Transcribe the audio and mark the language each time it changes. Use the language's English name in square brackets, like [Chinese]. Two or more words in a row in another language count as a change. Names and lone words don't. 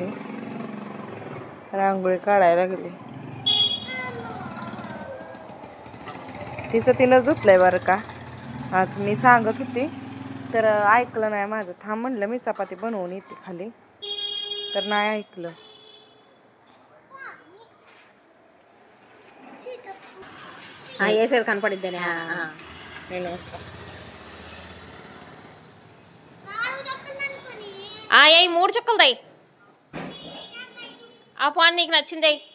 [Marathi] रांगोळी काढायला लागली. तिचं तिनं धुतलंय बरं का. आज मी सांगत होती तर ऐकलं नाही माझं. थांब म्हणलं मी चपाती बनवून येते खाली तर नाही ऐकलं. [Telugu] వేసేది కనపడిద్దని నేను వేస్తా. ఏ 3 చుక్కలు దై. ఆ పాన్ నీకు నచ్చింది.